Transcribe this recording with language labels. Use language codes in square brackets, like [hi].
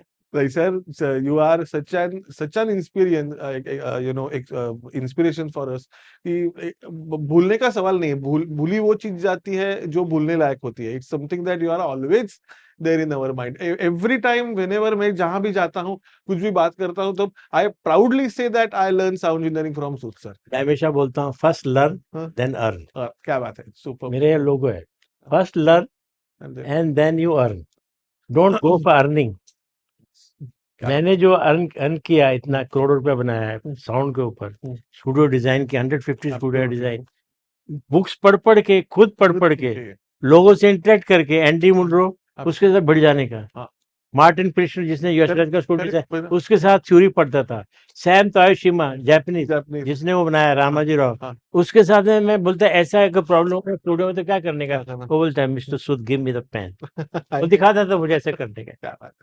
[en] Like sir, you are such an inspiration, inspiration for us. [hi] कि भूलने का सवाल नहीं है. भूली वो चीज जाती है जो भूलने लायक होती है. [en] It's something that you are always there in our mind. Every time, whenever [hi] मैं जहां भी जाता हूँ, कुछ भी बात करता हूँ, तो [en] I proudly say that I learn sound engineering from Sood sir. [hi] मैं हमेशा बोलता हूँ [en] First learn then earn. [hi] क्या बात है. सुपर. मेरे लोगो है [en] First learn and then you earn. Don't go for earning. [hi] मैंने जो अर्न किया, इतना करोड़ रुपया बनाया है साउंड के ऊपर, स्टूडियो डिजाइन के 150 स्टूडियो डिजाइन, बुक्स पढ़ के, खुद पढ़ के, लोगों से इंटरेक्ट करके, एंडी मुनरो उसके साथ बढ़ जाने का, मार्टिन प्रिशनर जिसने यशराज का स्टूडियो उसके साथ थ्योरी पढ़ता था, सैम तायोशिमा जापानीज जिसने वो बनाया, रामाजी राव उसके साथ में मैं बोलता ऐसा है प्रॉब्लम है स्टूडियो में तो क्या करने का, वो बोलता है [en] mister Sood give me the pen, [hi] वो दिखाता था मुझे ऐसे करने का.